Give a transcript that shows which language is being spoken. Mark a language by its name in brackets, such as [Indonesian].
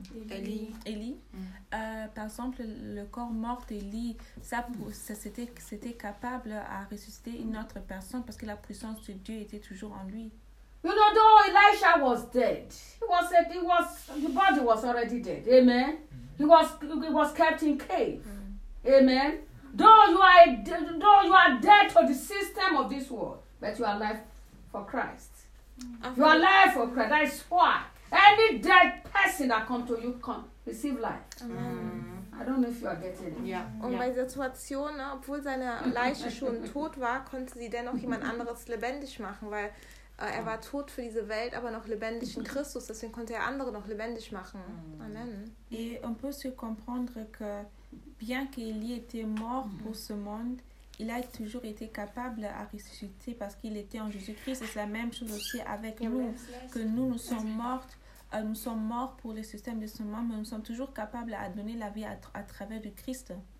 [French] Élie. Par exemple, le corps mort d'Élie, c'était capable à ressusciter une autre personne parce que la puissance de Dieu était toujours en lui. [English] You know, though Elisha was dead, he was the body was already dead. Amen. He was kept in cave. Amen. Though you are dead to the system of this world, but you are alive for Christ. You are alive for Christ. That is why any dead person that comes to you can receive life. Mm. I don't know if you are getting it. Yeah. [German] Und bei Situation, obwohl seine Leiche schon tot war, konnte sie dennoch jemand anderes lebendig machen, weil er war tot für diese Welt, aber noch lebendig in Christus. Deswegen konnte er andere noch lebendig machen. Amen. [French] Et on peut se comprendre que bien qu'Élie était mort pour ce monde, il a toujours été capable à ressusciter parce qu'il était en Jésus-Christ. Et c'est la même chose aussi avec nous, que nous sommes morts pour le système de ce monde, mais nous sommes toujours capables à donner la vie à travers le Christ.